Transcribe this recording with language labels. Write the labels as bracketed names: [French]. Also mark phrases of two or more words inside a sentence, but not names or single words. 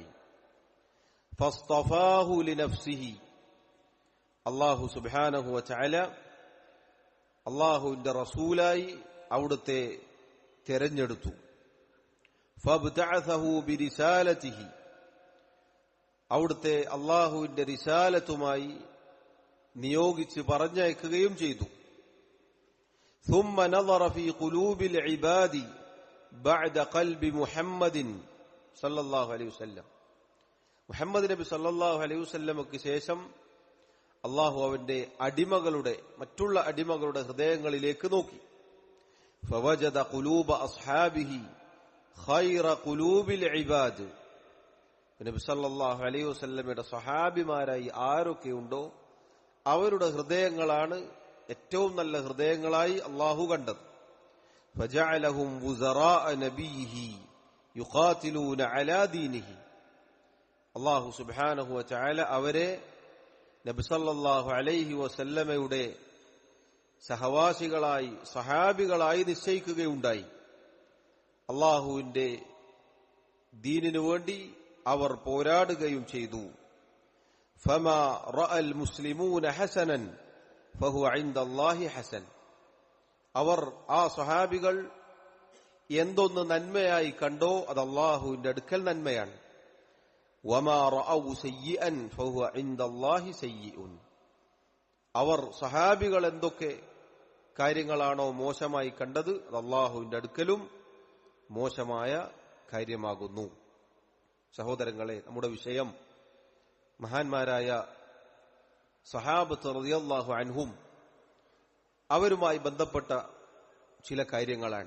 [Arabic] فاصطفاه لنفسه, [Malayalam] അല്ലാഹു [Arabic] سبحانه وتعالى [Malayalam] അല്ലാഹുവിന്റെ റസൂലായി അവിടുത്തെ തെരഞ്ഞെടുത്തു. [Arabic] فابتعثه برسالته, [Malayalam] അവിടുത്തെ അള്ളാഹുവിന്റെ റിസാലത്തുമായി നിയോഗിച്ച് പറഞ്ഞയക്കുകയും ചെയ്തു. [Arabic] ثم نظر في قلوب العباد بعد قلب محمد صلى الله عليه وسلم. [Malayalam] മുഹമ്മദ് നബി [Arabic] صلى الله عليه [Malayalam] വസല്ലമക്ക് ശേഷം അള്ളാഹു അവന്റെ മറ്റുള്ള അടിമകളുടെ ഹൃദയങ്ങളിലേക്ക് നോക്കി. [Arabic] فوجد قلوب أصحابه خير قلوب العباد. [Malayalam] നബി [Arabic] صلى الله عليه [Malayalam] വസല്ലമയുടെ സ്വഹാബിമാരായി ആരൊക്കെയുണ്ടോ അവരുടെ ഹൃദയങ്ങളാണ് ഏറ്റവും നല്ല ഹൃദയങ്ങളായി അള്ളാഹു കണ്ടത്. [Arabic] فجعلهم وزراء نبيه يقاتلون على دينه. [Malayalam] അള്ളാഹു [Arabic] سبحانه وتعالى [Malayalam] അവരെ നബി [Arabic] صلى الله عليه [Malayalam] വസല്ലമയുടെ സഹവാസികളായി സഹാബികളായി നിശ്ചയിക്കുകയുണ്ടായി. അള്ളാഹുവിന്റെ ദീനിനു വേണ്ടി അവർ പോരാടുകയും ചെയ്തു. [Arabic] فما رأى المسلمون حسنا فهو عند الله حسن. [Malayalam] അവർ ആ സഹാബികൾ എന്തൊന്ന് നന്മയായി കണ്ടോ അത് അള്ളാഹുവിന്റെ അടുക്കൽ നന്മയാണ്. [Arabic] وما رأوا سيئا فهو عند الله سيئ. [Malayalam] അവർ സഹാബികൾ എന്തൊക്കെ കാര്യങ്ങളാണോ മോശമായി കണ്ടത് അത് അള്ളാഹുവിന്റെ അടുക്കലും മോശമായ കാര്യമാകുന്നു. സഹോദരങ്ങളെ, നമ്മുടെ വിഷയം മഹാന്മാരായ സഹാബത്ത് [Arabic] رضي الله عنهم [Malayalam] അവരുമായി ബന്ധപ്പെട്ട ചില കാര്യങ്ങളാണ്.